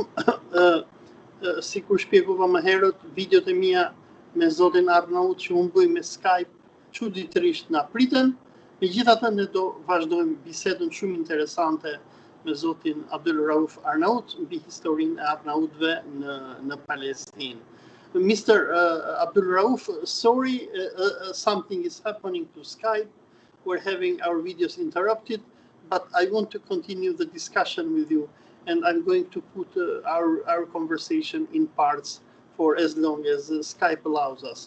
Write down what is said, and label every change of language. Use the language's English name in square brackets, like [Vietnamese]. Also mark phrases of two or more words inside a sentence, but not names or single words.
[Albanian] Si kur shpjegova më herët, videot e mia me zotin Arnaut që unë bëj me Skype çuditërisht na priten. Megjithatë ne do vazhdojmë bisedën shumë interesante me zotin Abdul Rauf Arnaut mbi historinë e Arnautëve në Palestinë. [English] Mr. Abdul Rauf, sorry, something is happening to Skype. We're having our videos interrupted, but I want to continue the discussion with you, and I'm going to put our conversation in parts for as long as Skype allows us.